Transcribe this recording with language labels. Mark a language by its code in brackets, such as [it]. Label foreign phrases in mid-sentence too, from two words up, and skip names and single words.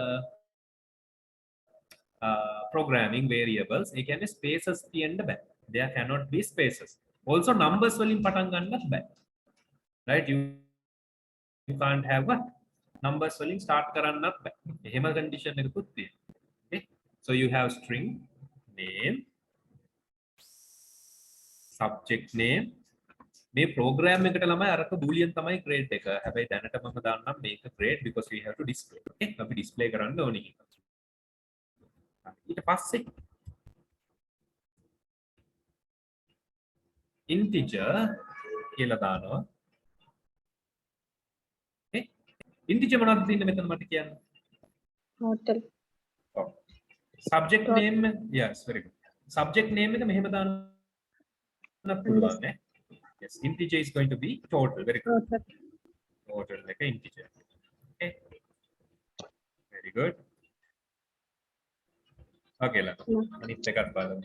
[en] programming variables [si] ඒ කියන්නේ spaces තියෙන්න බෑ [en] there cannot be spaces also numbers [si] වලින් පටන් ගන්නත් බෑ [en] right you can't have what numbers [si] වලින් start කරන්නත් බෑ එහෙම condition එකකුත් තියෙනවා [en] okay so you have string name subject name [si] මේ program එකට ළමයි අරක boolean තමයි grade එක හැබැයි දැනට මම දාන්නම් මේක grade [en] because we have to display okay [si] අපි display කරන්න ඕනේ ඊට පස්සේ integer කියලා දානවා okay integer මොනවද තියෙන්නේ මෙතන මට කියන්න total [en] oh. subject name yes very good subject name [si] එක මෙහෙම දාන්න පුළුවන් නේ [en] yes integer is going to be total very good total like an integer okay very good okay la [si] අනිත් එකත් බලමු